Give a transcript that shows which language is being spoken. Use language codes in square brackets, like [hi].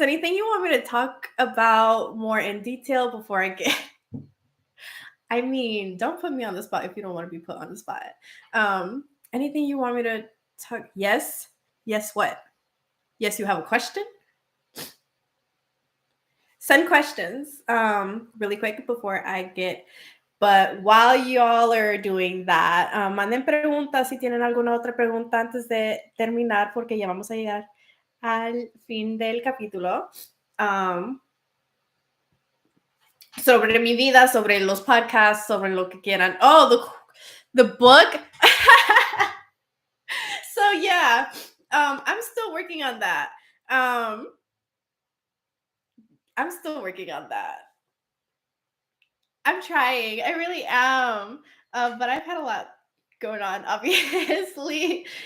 [en] Anything you want me to talk about more in detail before I get I mean, don't put me on the spot if you don't want to be put on the spot. Anything you want me to talk? Yes. Yes, what? Yes, you have a question? Send questions really quick before I get. But while y'all are doing that, [es] manden preguntas si tienen alguna otra pregunta antes de terminar, porque ya vamos a llegar al fin del capítulo. Sobre mi vida, sobre los podcasts, sobre lo que quieran. [en] Oh, the book. So yeah, I'm still working on that. I'm still working on that. I'm trying. I really am. But I've had a lot going on, obviously.